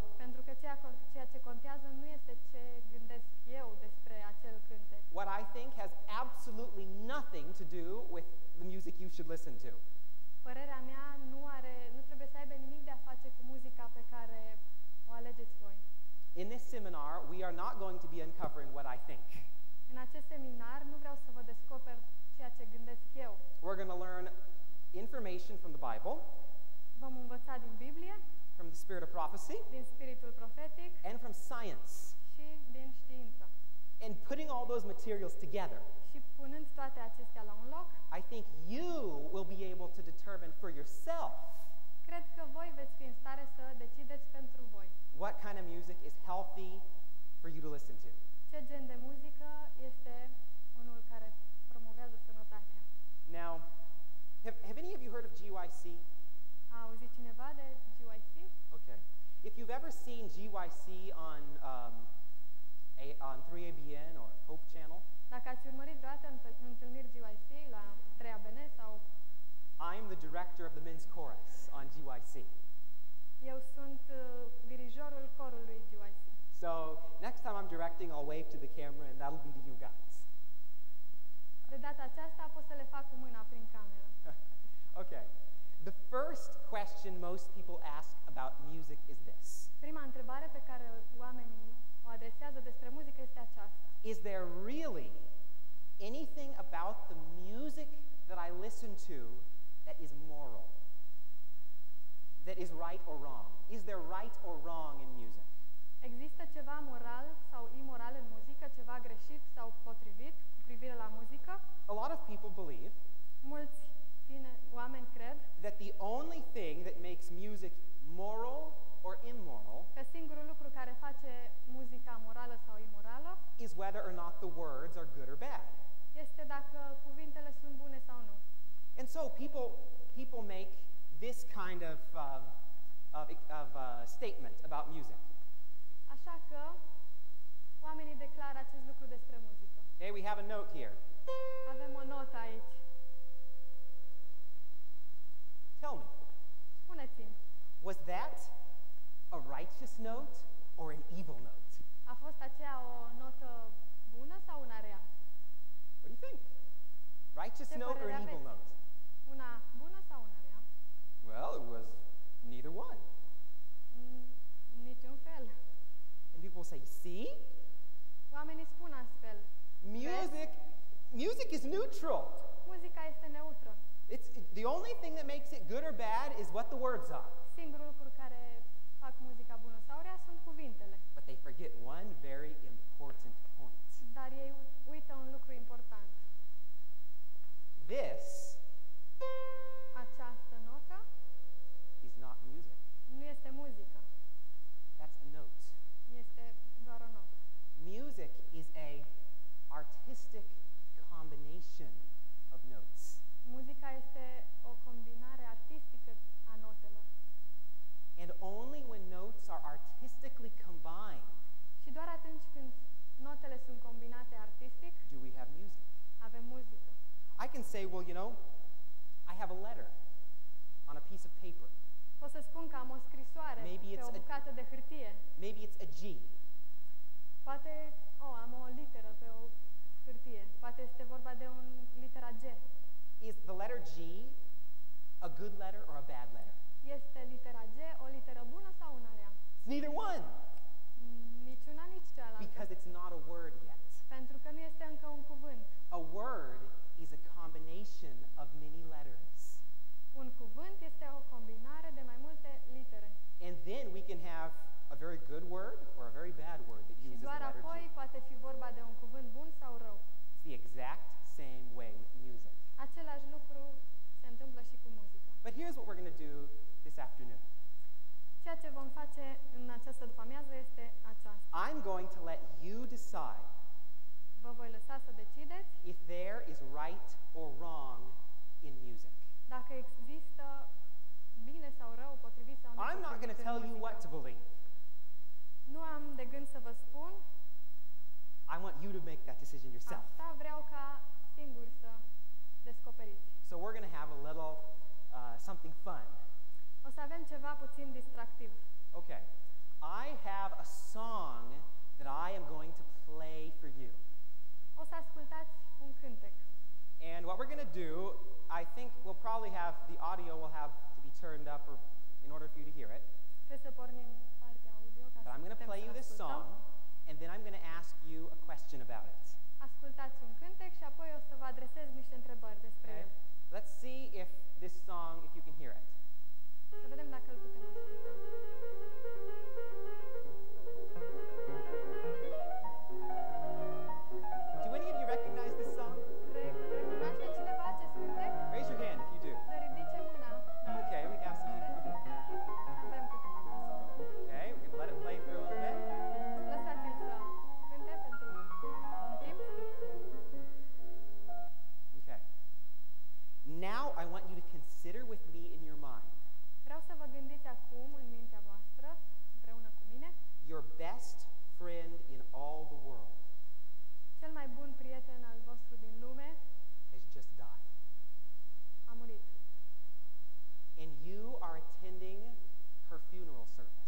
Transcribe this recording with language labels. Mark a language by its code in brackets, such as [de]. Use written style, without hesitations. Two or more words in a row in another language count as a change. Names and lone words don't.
[ro] Pentru că ceea ce contează nu este ce gândesc eu despre acel cântec. [en] What I think has absolutely nothing to do with the music you should listen to. [ro] Părerea mea nu trebuie să aibă nimic de a face cu muzica pe care o alegeți voi. [en] In this seminar, we are not going to be uncovering what I think. [ro] În acest seminar nu vreau să vă descoper ceea ce gândesc eu. [en] We're going to learn information from the Bible, [ro] Vom învăța din Biblie, [en] from the spirit of prophecy, [ro] din spiritul profetic [en] and from science. [ro] și din știință. [en] And putting all those materials together, [ro] Și punând toate acestea la un loc, [en] I think you will be able to determine for yourself [ro] cred că voi veți fi în stare să decideți pentru voi [en] what kind of music is healthy for you to listen to. [ro] ce gen de muzică este unul care promovează sănătatea. [en] Now, have any of you heard of GYC? [ro] A auzit cineva de GYC? [en] Okay. If you've ever seen GYC on 3ABN or Hope Channel, [ro] Dacă ați urmărit vreodată întâlniri GYC la 3ABN sau [en] I'm the director of the men's chorus on GYC. [ro] eu sunt dirijorul corului GYC. [en] So next time I'm directing, I'll wave to the camera and that'll be to you guys. [ro] De data aceasta pot să le fac cu mâna prin cameră. [en] Okay. The first question most people ask about music is this. [ro] Prima întrebare pe care oamenii o adresează despre muzică este aceasta. [en] Is there really anything about the music that I listen to that is moral? That is right or wrong? Is there right or wrong in music? [ro] Există ceva moral sau imoral în muzică, ceva greșit sau potrivit cu privire la muzică? [en] A lot of people believe [ro] Mulți oameni cred [en] that the only thing that makes music moral or immoral [ro] că singurul lucru care face muzica morală sau imorală [en] is whether or not the words are good or bad. [ro] este dacă cuvintele sunt bune sau nu. [en] And so people make this kind of statement about music. [ro] Așa că oamenii declară acest lucru despre muzică. [en] Okay, we have a note here. [ro] Avem o notă aici. [en] Tell me, [ro] Spuneți-mi, [en] was that a righteous note or an evil note? [ro] a fost aceea o notă bună sau una rea? [en] What do you think? Righteous [ro] Ce [en] note or [ro] părere [en] an evil [ro] aveți? [en] note? [ro] Una bună sau una rea? [en] Well, it was neither one. [ro] Niciun fel. [en] And people will say, see? [ro] Oamenii spun astfel. [en] Music is neutral. [ro] Muzica este neutră. [en] The only thing that makes it good or bad is what the words are. [ro] Singurul lucru care fac muzica bună sau rea sunt cuvintele. [en] But they forget one very important point. [ro] Dar ei uită un lucru important. [en] This [ro] Această notă [en] is not music. [ro] nu este muzică. [en] That's a note. [ro] Este doar o notă. [en] Music is a artistic combination of notes. [ro] Muzica este o combinare artistică a notelor. [en] And only when notes are artistically combined [ro] Și doar atunci când notele sunt combinate artistic, [en] do we have music. [ro] avem muzică. [en] I can say, well, I have a letter on a piece of paper. [ro] Pot să spun că am o scrisoare [en] Maybe [ro] pe [en] it's [ro] o bucată de hârtie. [en] Maybe it's a G. [ro] Poate, am o literă pe o hârtie. Poate este vorba de litera G. [en] Is the letter G a good letter or a bad letter? [ro] Este litera G o literă bună sau una rea? [en] It's neither one, [ro] Niciuna, nici cealaltă. [en] because it's not a word yet. [ro] Pentru că nu este încă un cuvânt. [en] A word is a combination of many letters. [ro] Un cuvânt este o combinare de mai multe litere. [en] And then we can have a very good word or a very bad word that [ro] Și [en] uses the [ro] doar [en] letter [ro] apoi [en] G. [ro] poate fi vorba de un cuvânt bun sau rău. [en] It's the exact same way with music. [ro] Același lucru se întâmplă și cu muzica. [en] But here's what we're going to do this afternoon. [ro] Ceea ce vom face în această după-amiază este aceasta. [en] I'm going to let you decide [ro] Vă voi lăsa să decideți [en] if there is right or wrong in music. [ro] dacă există bine sau rău, potrivit sau [en] I'm not going to [ro] nepotrivit în [en] tell you [ro] muzică. [en] what to believe. [ro] Nu am de gând să vă spun, [en] I want you to make that decision yourself. [ro] asta vreau ca singuri să descoperiți. [en] So we're going to have a little something fun. [ro] O să avem ceva puțin distractiv. [en] Okay. I have a song that I am going to play for you. [ro] O să ascultați un cântec. [en] And what we're going to do, I think we'll probably have, the audio will have to be turned up or in order for you to hear it. [ro] Trebuie să pornim partea audio ca [en] But [ro] să [en] I'm going to [ro] putem [en] play you [ro] să [en] this [ro] ascultăm. [en] song, and then I'm going to ask you a question about it. [ro] Ascultați un cântec și apoi o să vă adresez niște întrebări despre [en] Okay? [ro] el. [en] Let's see if this song, if you can hear it. [ro] Să vedem dacă îl putem asculta. [en] Do any of you recognize this song? [ro] Recunoaște cineva acest cântec? [en] Raise your hand if you do. [ro] Să ridice mâna. [en] Okay, we have some people who do. [ro] Avem câteva persoane. [en] Okay, we're going to let it play for a little bit. [ro] Lăsați-l să cânte pentru un timp. [en] Okay. Now I want you to consider with me in your mind [ro] Vreau să vă gândiți acum în mintea voastră, împreună cu mine, [en] your best friend in all the world [ro] cel mai bun prieten al vostru din lume [en] has just died. [ro] a murit. [en] And you are attending her funeral service.